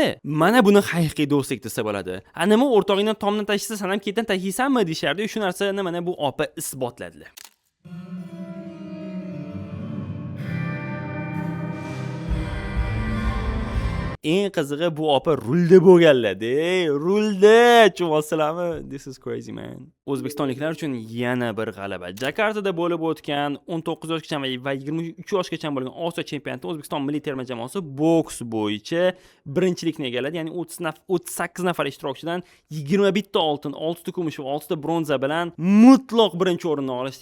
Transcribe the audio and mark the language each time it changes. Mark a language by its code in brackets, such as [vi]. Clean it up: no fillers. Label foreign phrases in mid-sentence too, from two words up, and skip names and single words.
[uz] Mana buni haqiqiy do'stlik desa bo'ladi. Nima o'rtog'ingdan tomdan tashisa, sen ham ketdan tashiysanmi deyishardi. Shu narsani mana bu opa isbotladilar. Eng qizig'i bu opa rulda bo'lganlar-da. Rulda, chuvasizlarmi? [en] This is crazy man. [uz] O'zbekistonliklar uchun yana bir g'alaba. Jakartada bo'lib o'tgan 19 yoshgacha va 23 yoshgacha bo'lgan Osiyo chempionatida O'zbekiston milliy terma jamoasi boks bo'yicha birinchilikni egalladi. Ya'ni 38 nafar ishtirokchidan 21 ta oltin, 6 ta kumush va 6 ta bronza bilan mutlaq birinchi o'rinni olishdi.